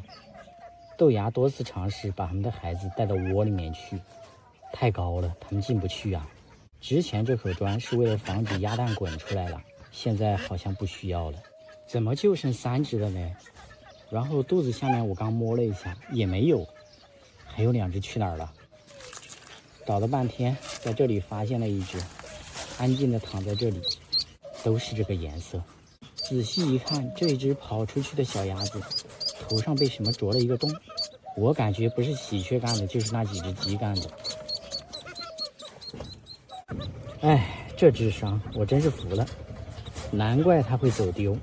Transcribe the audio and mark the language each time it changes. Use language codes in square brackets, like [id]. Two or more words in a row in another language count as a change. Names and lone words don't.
[zh] 豆芽多次嘗試把他們的孩子帶到窩裡面去，太高了，他們進不去啊。之前這口磚是為了防止鴨蛋滾出来了，現在好像不需要了。怎麼就剩3隻了呢？然後肚子下面我剛摸了一下，也沒有，還有2隻去哪兒了？找了半天，在這裡發現了一隻，安靜的躺在這裡，都是這個顏色。仔細一看，這一隻跑出去的小鴨子頭上被什麼啄了一個洞，我感覺不是喜鵲幹的，就是那幾隻雞幹的。哎，這智商我真是服了，難怪它會走丟。